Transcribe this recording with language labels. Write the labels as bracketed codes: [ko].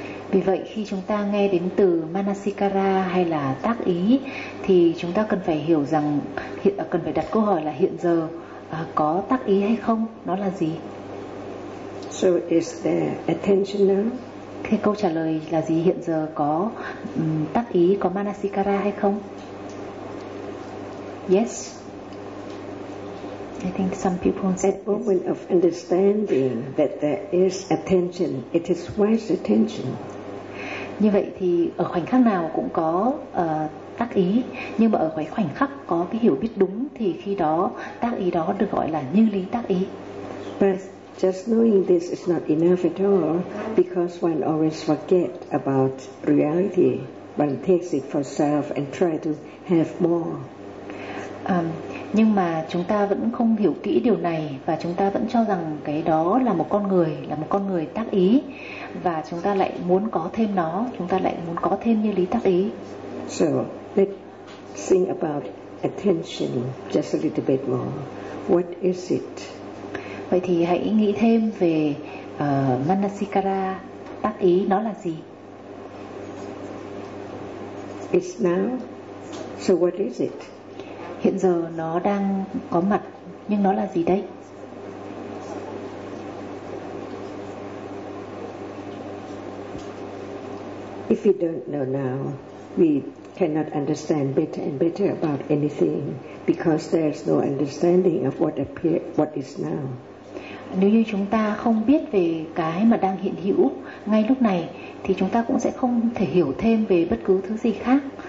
[vi] Vì vậy khi chúng ta nghe đến từ manasikara hay là tác ý thì chúng ta cần phải hiểu rằng cần phải đặt câu hỏi là hiện giờ có tác ý hay không, nó là gì. [en] So is there attention now? [vi] Thế câu trả lời là gì? Hiện giờ có tác ý, có manasikara hay không? [en] Yes. I think some people said at the moment of understanding that there is attention, it is wise attention. [vi] Như vậy thì ở khoảnh khắc nào cũng có tác ý, nhưng mà ở cái khoảnh khắc có cái hiểu biết đúng thì khi đó tác ý đó được gọi là như lý tác ý. [en] But just knowing this is not enough at all because one always forget about reality. One takes it for self and try to have more. [vi] Nhưng mà chúng ta vẫn không hiểu kỹ điều này và chúng ta vẫn cho rằng cái đó là một con người tác ý và chúng ta lại muốn có thêm nó, chúng ta lại muốn có thêm như lý tác ý. [en] So let's think about attention just a little bit more. What is it? [vi] Vậy thì hãy nghĩ thêm về manasikara, tác ý, nó là gì? [en] It's now. So what is it? [vi] Hiện giờ nó đang có mặt, nhưng nó là gì đấy? [en] If we don't know now, we cannot understand better and better about anything because there's no understanding of what appear, what is now. [vi] Nếu như chúng ta không biết về cái mà đang hiện hữu ngay lúc này thì chúng ta cũng sẽ không thể hiểu thêm về bất cứ thứ gì khác.